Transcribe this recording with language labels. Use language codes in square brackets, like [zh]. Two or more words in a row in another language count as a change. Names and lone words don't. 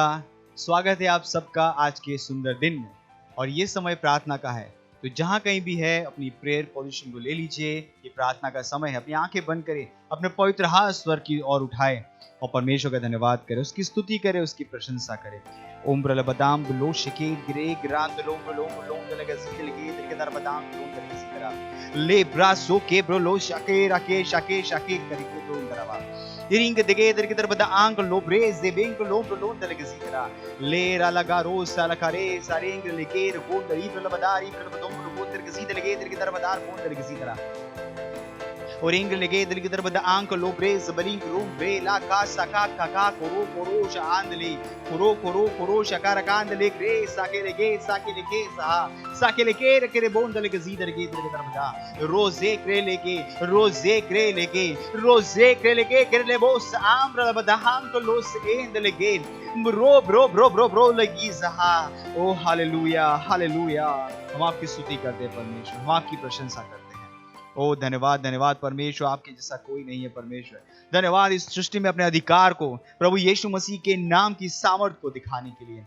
[hi] स्वागत है आप सबका आज के सुंदर दिन में। और ये समय प्रार्थना का है, तो जहां कहीं भी है अपनी [en] prayer position [hi] को ले लीजिए। ये प्रार्थना का समय है। अपनी आंखें बंद करें, अपने पवित्र हाथ स्वर की ओर उठाएं और परमेश्वर का धन्यवाद करें, उसकी स्तुति करें, उसकी प्रशंसा करें। ओम ब्रल बदाम ब्लो शिके गिरे ग्रांत लोम लोम लोम दलगा सिकल गे दरकेदार बदाम लोम दलगा सिकरा ले ब्रासो के ब्रो शके रके शके शके करके लोम दरवा इरिंग दगे दरकेदार बदा आंक लो ब्रेज दे बेंक लोम लोम दलगा सिकरा ले रा लगा रो साला करे सारेंग लेके को दरी ब्रल बदारी ब्रल बदोम को दरगा सी दलगे दरकेदार बदार को दलगा सिकरा और इंग लगे दिल की तरफ आंक लो ब्रेस बलिंग रूम बेला का सका काका कोरो कोरो शांदली कोरो कोरो कोरो शकार कांदले ग्रे साके लगे रके बोंद लगे जीदर के दिल की तरफ दा रोजे क्रे लेके करले बोस आम्र बदा हम तो लोस एंद लगे ब्रो लगी जहा। ओ हालेलुया, हालेलुया। हम आपकी स्तुति करते हैं परमेश्वर, हम आपकी प्रशंसा करते हैं। ओ धन्यवाद, धन्यवाद परमेश्वर, आपके जैसा कोई नहीं है परमेश्वर। धन्यवाद इस सृष्टि में अपने अधिकार को प्रभु यीशु मसीह के नाम की सामर्थ को दिखाने के लिए।